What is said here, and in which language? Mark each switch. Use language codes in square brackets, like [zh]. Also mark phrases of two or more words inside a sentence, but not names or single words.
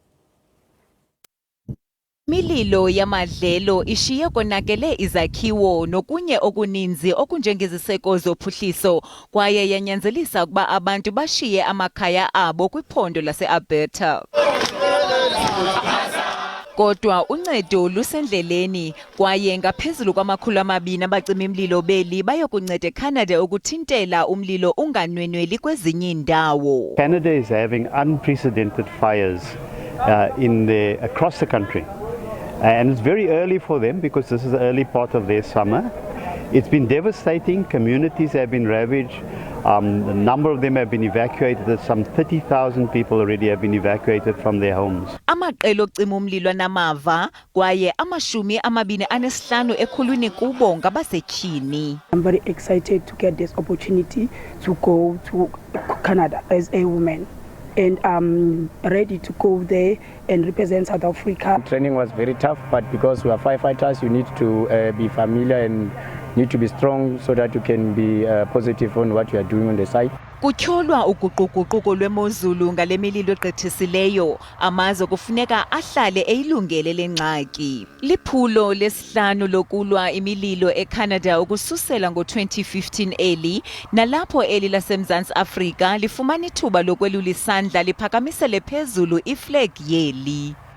[xh] Mililo yamadlelo ishiye konakele izakhiwo nokunye okuninzi okunjengeziseko zophuhliso kwaye yanyanzelisa ukuba abantu bashiye amakhaya abo kwiphondo lase-Alberta. Kodwa uncedo lusendleleni kwaye ngaphezulu kwama200 abacima imlilo beli bayokunceda eCanada ukuthintela umlilo unganwenweli kwezinye indawo. [en] Canada is having unprecedented fires across the country. And it's very early for them because this is the early part of their summer. It's been devastating. Communities have been ravaged. A number of them have been evacuated. Some 30,000 people already have been evacuated from their homes. [xh] Amaqela okucima umlilo namava kwaye amashumi-25 ekhulwini kubo ngabasetyhini. [en] I'm very excited to get this opportunity to go to Canada as a woman. And I'm ready to go there and represent South Africa. Training was very tough, but because we are firefighters, you need to be familiar and need to be strong so that you can be positive on what you are doing on the site. [xh] Kutyholwa uguquguquko lwemozulu ngale mililo egqithisileyo, amazwe kufuneka ahlale eyilungele lengxaki. Liphulo lesihlanu lokulwa imililo eCanada ukususela ngo-2015 eli, nalapho eli laseMzantsi Afrika lifumana ithuba lokwelula isandla liphakamisele phezulu iflag yeli.